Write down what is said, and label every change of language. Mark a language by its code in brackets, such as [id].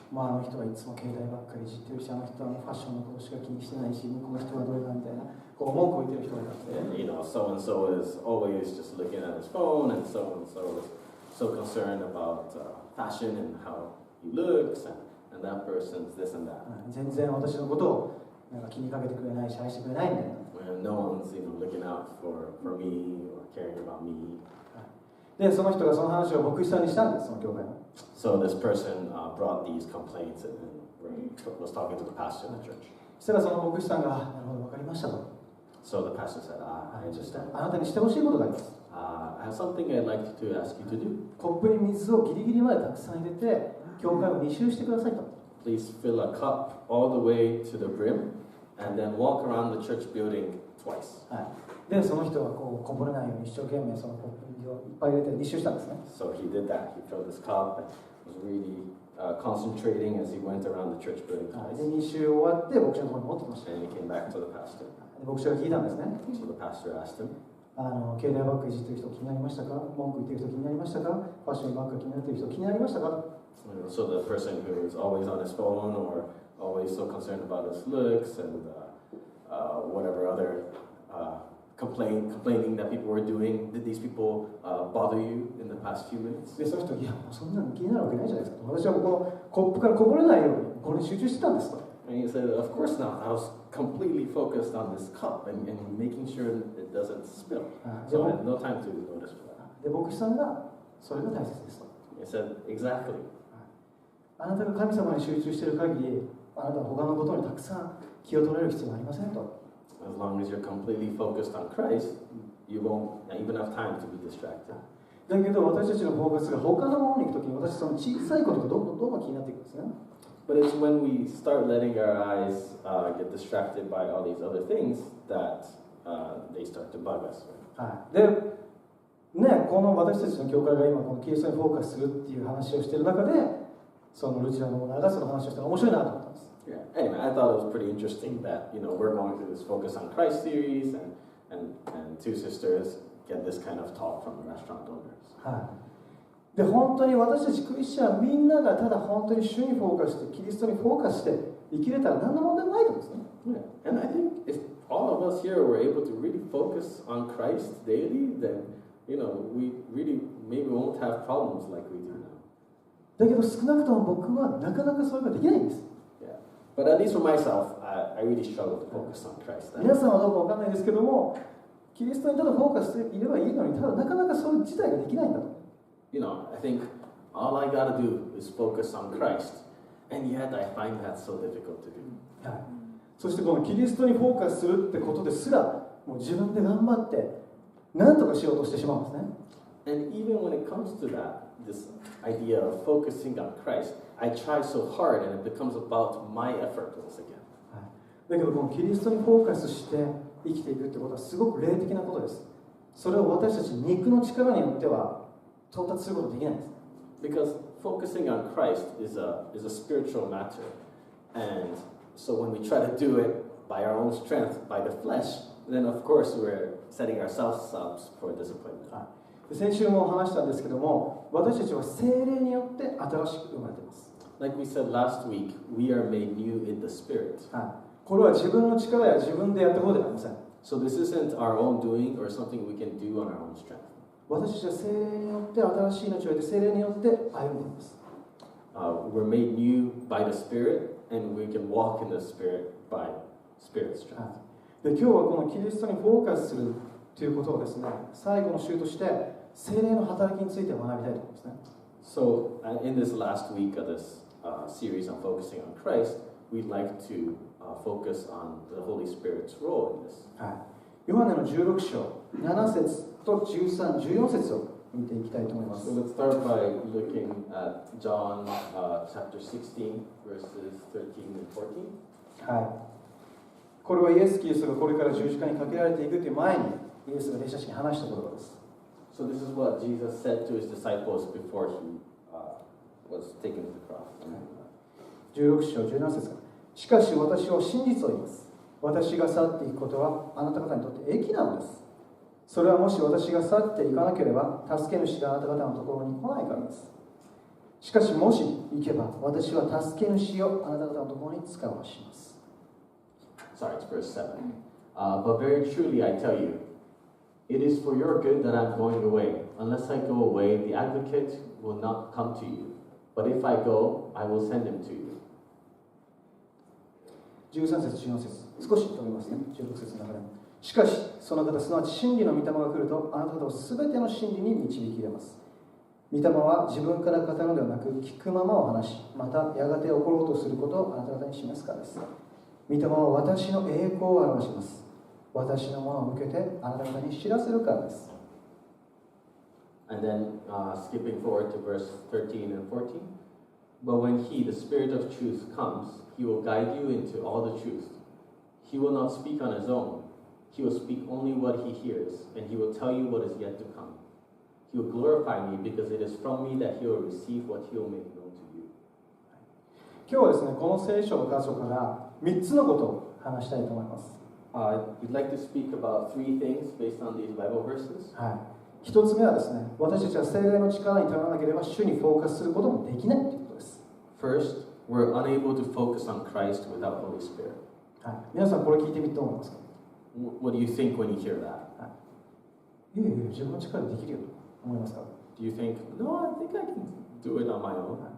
[ja] あの人はいつも携帯ばっかりいじってるし、あの人はファッションのことしか気にしてないし、向こうの人はどうかみたいな、こう文句を言ってる人がいたんですね。 [en] You know, so and so is always just looking at his phone, and so is so concerned about fashion and how he looks, and that person's this and that. [ja] 全然私のことをなんか気にかけてくれないし愛してくれないみたいな。 [en] No one's, looking out for me or caring about me. [ja] で、その人がその話を牧師さんにしたんです、その教会の。 [en] So this person brought these complaints and was talking to the pastor in the church. [ja] そしたらその牧師さんが、なるほど、わかりましたと。 [en] So the pastor said, I understand. [ja] あなたにしてほしいことがあります。 [en] I have something I'd like to ask you to do. [ja] コップに水をギリギリまでたくさん入れて、教会を2周してくださいと。 [en] Please fill a cup all the way to the brim and then walk around the church building twice. [ja] はい。で、その人はこうこぼれないように一生懸命そのコップに水をいっぱい入れて2周したんですね。 [en] So he did that. He filled his cup and was really concentrating as he went around the church building twice. [ja] で、2周終わって牧師のところに持ってきました。 [en] And he came back to the pastor. [ja] で、牧師が聞いたんですね。 [en] So the pastor asked him, [ja] 携帯ばっかりいじってる人気になりましたか？文句言ってる人気になりましたか？ファッションばっかり気になってる人気になりましたか？ [en] So the person who is always on his phone or always so concerned about his looks and whatever other complaining that people were doing. Did these people bother you in the past few minutes? [ja] でその人、いや、もうそんなの気になるわけないじゃないですか。私はこのコップからこぼれないようにこれに集中してたんですと。 [en] And he said, of course not. I was completely focused on this cup and making sure that it doesn't spill. So I had no time to notice for that. [ja] で、牧師さんがそれが大切ですと。 [en] He said, exactly. [ja] あなたが神様に集中している限り、あなたは他のことにたくさん気を取られる必要はありませんと。 [en] As long as you're completely focused on Christ, you won't even have time to be distracted. [ja] だけど私たちのフォーカスが他のものに行くときに、私その小さいことがどんどん気になっていくんですね。 [en] But it's when we start letting our eyes get distracted by all these other things that they start to bug us. [ja] はい。で、ね、この私たちの教会が今このキリストにフォーカスするっていう話をしている中で、そのルチラのオーナーがその話をしたら面白いなと思ったんです。 [en] Yeah. Anyway, I thought it was pretty interesting that we're going through this Focus on Christ series, and two sisters get this kind of talk from the restaurant owners. [ja] はい。で、本当に私たちクリスチャンみんながただ本当に主にフォーカスしてキリストにフォーカスして生きれたら何の問題もないと思うんですね。 [en] And I think if all of us here were able to really focus on Christ daily, then we really maybe won't have problems like we do now. [ja] だけど少なくとも僕はなかなかそれができないんです。 [en] But at least for myself, I really struggle to focus on Christ. [ja] 皆さんはどうかわかんないですけども、キリストにただフォーカスしていればいいのに、ただなかなかそれ自体ができないんだと。 [en] I think all I gotta do is focus on Christ, and yet I find that so difficult to do. [ja] はい。そしてこのキリストにフォーカスするってことですら、もう自分で頑張って何とかしようとしてしまうんですね。 [en] And even when it comes to that, this idea of focusing on Christ, I try so hard and it becomes about my effort once again. [ja] だけどこのキリストにフォーカスして生きていくってことはすごく霊的なことです。それを私たち肉の力によっては到達することできないんです。 [en] Because focusing on Christ is a spiritual matter. And so when we try to do it by our own strength, by the flesh, then of course we're setting ourselves up for disappointment. [ja] 先週も話したんですけども、私たちは聖霊によって新しく生まれています。 [en] Like we said last week, we are made new in the Spirit. [ja] これは自分の力や自分でやったことではありません。 [en] So this isn't our own doing or something we can do on our own strength. [ja] 私たちは聖霊によって新しい命を得て聖霊によって歩んでいます。 [en] We're made new by the Spirit, and we can walk in the Spirit by Spirit strength. [ja] で、今日はこのキリストにフォーカスするということをですね、最後の週として聖霊の働きについて学びたいと思いますね。 [en] So in this last week of this series on focusing on Christ, we'd like to focus on the Holy Spirit's role in this. [ja] ヨハネの16章7節と13、14節を見ていきたいと思います。 [en] So let's start by looking at John chapter 16, verses 13 and 14. [ja] はい。これはイエス・キリストがこれから十字架にかけられていくという前にイエスが弟子たちに話した言葉です。 [en] So this is what Jesus said to his disciples before he was taken to the cross. [ja] 16章17節から。しかし私は真実を言います。私が去っていくことはあなた方にとって益なのです。それはもし私が去っていかなければ助け主があなた方のところに来ないからです。しかしもし行けば私は助け主をあなた方のところに使わします。 [en] Sorry, it's verse 7. But very truly I tell you, it is for your good that I'm going away. Unless I go away, the advocate will not come to you. But if I go, I will send him to you. [ja] 13節、 14節。少し飛びますね。16節の中でも。しかし、その方、すなわち真理の御霊が来ると、あなた方をすべての真理に導き入れます。御霊は自分から語るのではなく、聞くままを話し、またやがて起ころうとすることをあなた方に示すからです。御霊は私の栄光を表します。私のものを向けてあなた方に知らせるからです。 [en] And then skipping forward to verse 13 and 14. But when he, the Spirit of truth, comes, he will guide you into all the truth. He will not speak on his own. He will speak only what he hears, and he will tell you what is yet to come. He will glorify me because it is from me that he will receive what he will make known to you. [ja] 今日はですね、この聖書の箇所から3つのことを話したいと思います。 [en] We'd like to speak about three things based on these Bible verses. [ja] 一つ目はですね、私たちは聖霊の力に頼らなければ主にフォーカスすることもできないということです。 [en] First, we're unable to focus on Christ without Holy Spirit. [ja] 皆さんこれ聞いてみてどう思いますか？ [en] What do you think when you hear that? [ja] いやいや、自分の力でできるよと思いますか？ [en] Do you think, no, I think I can do it on my own?